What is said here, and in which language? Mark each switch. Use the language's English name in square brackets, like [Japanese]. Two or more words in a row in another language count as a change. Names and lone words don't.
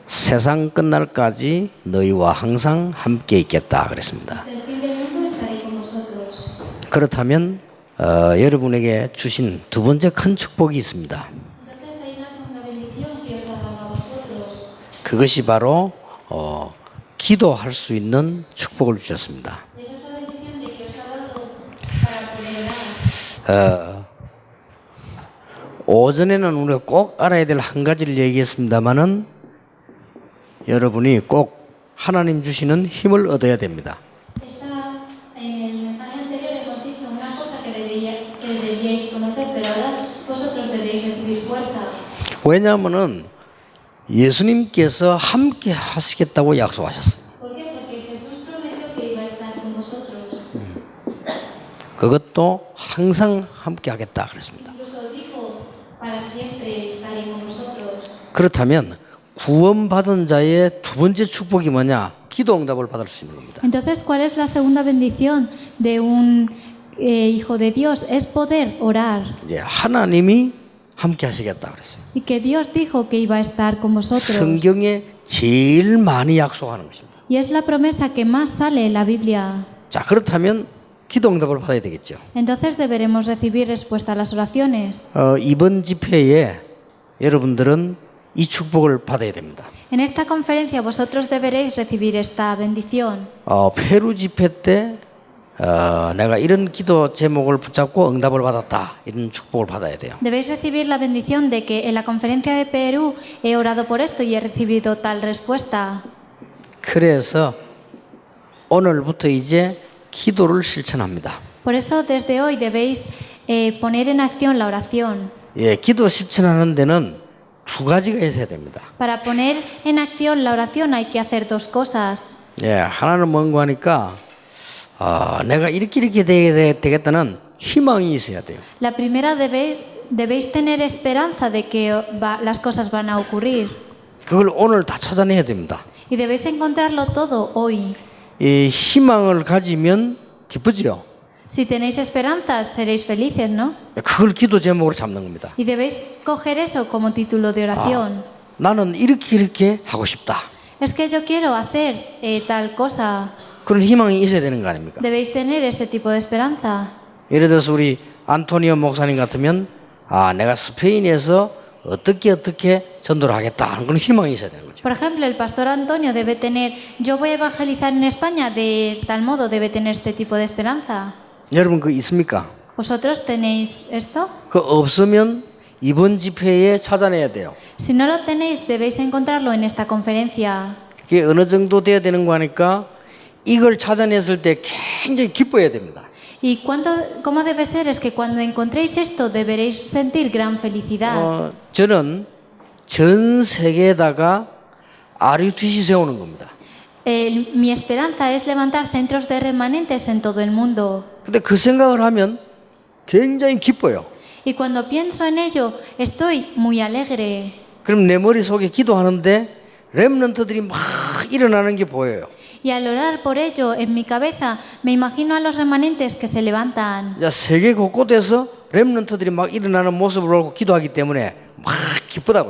[Korean] 세상 끝날까지 너희와 항상 함께 있겠다 그랬습니다. [Spanish] Hasta el fin del mundo estaré con vosotros. [Korean] 그렇다면 여러분에게 주신 두 번째 큰 축복이 있습니다. [Spanish] Entonces hay una segunda bendición que os ha dado a vosotros. [Korean] 그것이 바로 기도할 수 있는 축복을 주셨습니다. [Spanish] Es esta bendición de que os ha dado para poder orar. [Korean] 오전에는 우리가 꼭 알아야 될 한 가지를 얘기했습니다마는 여러분이 꼭 하나님 주시는 힘을 얻어야 됩니다. [Spanish] En el mensaje anterior hemos dicho una cosa que debíais conocer, pero ahora vosotros debéis recibir fuerza. [Korean] 왜냐하면은 예수님께서 함께 하시겠다고 약속하셨어요. [Spanish] ¿Por qué? Porque Jesús prometió que iba a estar con vosotros. [Korean] 그것도 항상 함께 하겠다 그랬습니다. [Spanish] Incluso dijo, para siempre estaré con vosotros. [Korean] 그렇다면 구원받은 자의 두 번째 축복이 뭐냐? 기도 응답을 받을 수 있는 겁니다. [Spanish] Entonces, ¿cuál es la segunda bendición de un hijo de Dios? Es poder orar. [Korean] 이제 하나님이 함께 하시겠다 그랬어요. [Spanish] Y que Dios dijo que iba a estar con vosotros. [Korean] 성경에 제일 많이 약속하는 것입니다. [Spanish] Y es la promesa que más sale en la Biblia. [Korean] 자, 그렇다면 기도 응답을 받아야 되겠죠. [Spanish] Entonces deberemos recibir respuesta a las oraciones. [Korean] 이번 집회에 여러분들은 이 축복을 받아야 됩니다. [Spanish] En esta conferencia vosotros deberéis recibir esta bendición. [Korean] 페루 집회 때 내가 이런 기도 제목을 붙잡고 응답을 받았다. 이런 축복을 받아야 돼요. [Spanish] Debéis recibir la bendición de que en la conferencia de Perú he orado por esto y he recibido tal respuesta. [Korean] 그래서 오늘부터 이제 기도를 실천합니다. [Spanish] Por eso desde hoy debéis poner en acción la oración. [Korean] 예, 기도 실천하는 데는 두 가지가 있어야 됩니다. [Spanish] Para poner en acción la oración hay que hacer dos cosas. [Korean] 예, 하나는 뭔가 하니까 내가 이렇게 되겠다는 희망이 있어야 돼요. [Spanish] La primera debéis tener esperanza de que las cosas van a ocurrir. [Korean] 그걸 오늘 다 찾아내야 됩니다. [Spanish] Y debéis encontrarlo todo hoy. [Korean] 이 희망을 가지면 기쁘지요. [Spanish] Si tenéis esperanzas, seréis felices, ¿no? [Korean] 그걸 기도 제목으로 잡는 겁니다. [Spanish] Y debéis coger eso como título de oración. [Korean] 나는 이렇게 하고 싶다. [Spanish] Es que yo quiero hacer tal cosa. [Korean] 그런 희망이 있어야 되는 거 아닙니까? [Spanish] Debéis tener ese tipo de esperanza. [Korean] 예를 들어서 우리 안토니오 목사님 같으면 내가 스페인에서 어떻게 전도를 하겠다 하는 그런 희망이 있어야 되는 거죠. [Spanish] Por ejemplo, el pastor Antonio debe tener, yo voy a evangelizar en España, de tal modo debe tener este tipo de esperanza. [Korean] 여러분 그거 있습니까? [Spanish] ¿Vosotros tenéis esto? [Korean] 그 없으면 이번 집회에 찾아내야 돼요. [Spanish] Si no lo tenéis, debéis encontrarlo en esta conferencia. [Korean] 그게 어느 정도 돼야 되는 거 하니까 이걸 찾아냈을 때 굉장히 기뻐해야 됩니다. [Spanish] Y cómo debe ser es que cuando encontréis esto deberéis sentir gran felicidad. [Korean] 저는 전 세계에다가 RUTC 세우는 겁니다. [Spanish] Mi esperanza es levantar centros de remanentes en todo el mundo. [Korean] 근데 그 생각을 하면 굉장히 기뻐요. [Spanish] Y cuando pienso en ello, estoy muy alegre. [Korean] 그럼 내 머릿속에 기도하는데 렘넌트들이 막 일어나는 게 보여요. [Spanish] Y al orar por ello en mi cabeza, me imagino a los remanentes que se levantan. [Korean] 세계 곳곳에서 렘넌트들이 막 일어나는 모습을 보고 기도하기 때문에 막 기쁘다고요.